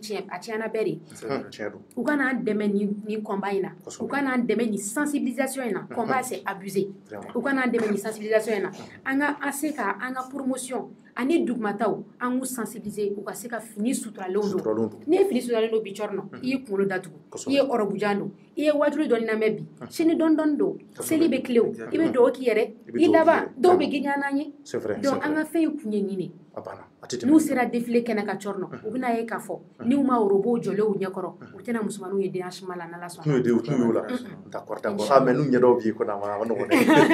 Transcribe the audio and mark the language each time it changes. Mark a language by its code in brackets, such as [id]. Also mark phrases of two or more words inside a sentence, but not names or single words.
[bm] tiɲɛ a tiɲɛna bɛɛ de u ka na an dɛmɛ nin combat in na u ka na an dɛmɛ nin sensibilisation in na combat [fr] c'est abusé [bm] u ka na an dɛmɛ nin sensibilisation in na an se ka an ka promotion ani dugumataw an k'u sensibiliser u ka se ka fini suturalenw don n'i ye fini suturalen don bi cɔrɔ nɔ i ye kunkolo datugu i ye ɔrɔbujan don i ye wajulu dɔɔni lamɛn bi sini dɔɔni don seli bɛ tile o i bɛ dugawu k'i yɛrɛ i laban dɔw bɛ girinya n'an ye donc an ka fɛn ye kun ye nin de n'u sera défilé kɛnɛ ka cɔrɔ nɔ u bɛna ye k'a fɔ n'u ma orobow jɔlen u ɲɛkɔrɔ u tɛna musomaninw ye déhanchement la n'Ala sɔnna n'u ye la [fr] d'accord mais [bm] n'u ɲɛdaw b'i ko a ma nɔgɔn dɛ